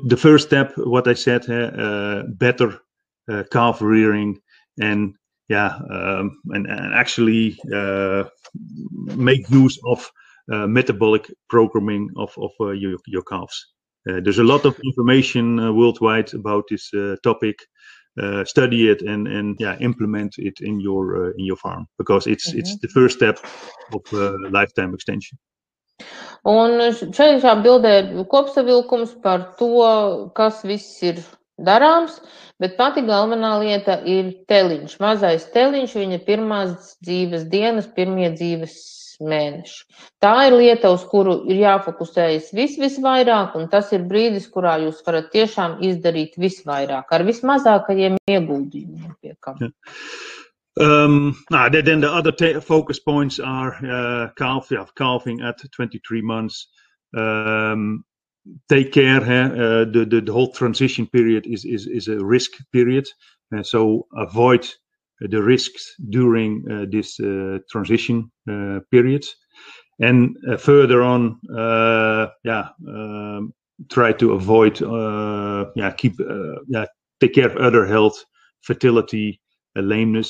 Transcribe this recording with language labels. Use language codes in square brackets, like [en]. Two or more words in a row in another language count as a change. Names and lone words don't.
[en] The first step, what I said, better calf rearing, and actually make use of metabolic programming of your calves. There's a lot of information worldwide about this topic. Study it and implement it in your farm, because it's the first step of lifetime extension. [lv] Un šajā bildē ir kopsavilkums par to, kas viss ir darāms, bet pati galvenā lieta ir teliņš, mazais teliņš, viņa pirmās dzīves dienas, pirmie dzīves mēneši. Tā ir lieta, uz kuru ir jāfokusējas visvairāk, un tas ir brīdis, kurā jūs varat tiešām izdarīt visvairāk, ar vismazākajiem ieguldījumiem pie kam. [en] Then the other focus points are calving at 23 months. Take care. The whole transition period is a risk period, so avoid the risks during this transition period, and further on, try to avoid, take care of other health, fertility, lameness.